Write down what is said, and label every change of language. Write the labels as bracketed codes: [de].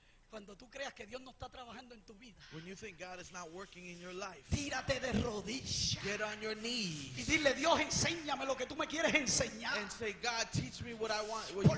[es] Cuando tú creas que Dios no está trabajando en tu vida, [en] When you think God is not working in your life, [es] tírate de rodillas [en] get on your [es] y [en] knees [es] dile: Dios, enséñame lo que tú me quieres enseñar. [en] and say, God, teach me what you want